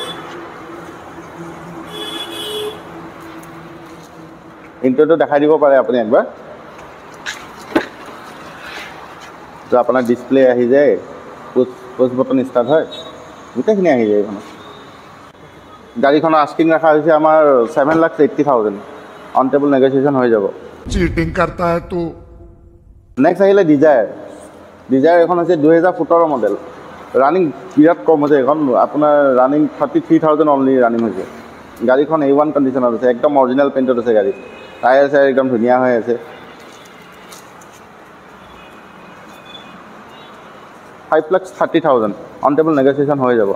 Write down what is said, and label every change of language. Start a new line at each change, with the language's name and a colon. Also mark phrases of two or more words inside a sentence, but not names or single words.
Assamese: ইণ্টেৰিয়ৰটো দেখাই দিব পাৰে আপুনি একবাৰ। তো আপোনাৰ ডিছপ্লে আহি যায়,
English: push button start
Assamese: হয়, গোটেইখিনি আহি যায় এইখনত। গাড়ীখনৰ আস্কিং ৰখা হৈছে আমাৰ 7,80,000,
English: on table negotiation
Assamese: হৈ যাব।
Hindi: चीटिंग करता है तू।
Assamese: নেক্সট আহিলে ডিজায়াৰ। ডিজায়াৰ এখন হৈছে 2017 মডেল, ৰানিং বিৰাট কম হৈছে এখন, আপোনাৰ ৰানিং 33,000
English: only running
Assamese: হৈছে। গাড়ীখন A1 কণ্ডিশ্যনত আছে, একদম অৰিজিনেল পেইণ্টত আছে গাড়ী। টায়াৰ চায়াৰ একদম ধুনীয়া হৈ আছে। 5,30,000,
English: on table negotiation
Assamese: হৈ যাব।